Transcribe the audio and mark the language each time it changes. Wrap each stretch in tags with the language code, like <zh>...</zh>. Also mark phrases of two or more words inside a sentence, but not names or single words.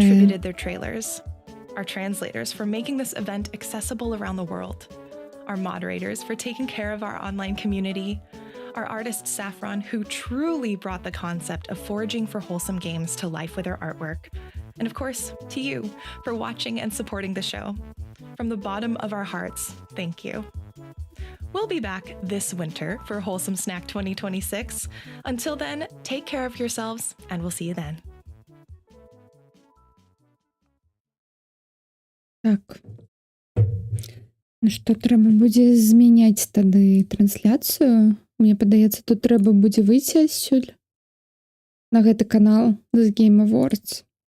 <en>contributed their trailers, our translators for making this event accessible around the world, our moderators for taking care of our online community, our artist Saffron, who truly brought the concept of foraging for wholesome games to life with her artwork, and of course, to you for watching and supporting the show. From the bottom of our hearts, thank you. We'll be back this winter for Wholesome Snack 2026. Until then, take care of yourselves, and we'll see you then.</en> <be>Так. Ну што, трэба будзе змяняць тады трансляцыю. Мне падаецца, тут трэба будзе выйсці адсюль на гэты канал з Game Awards.</be>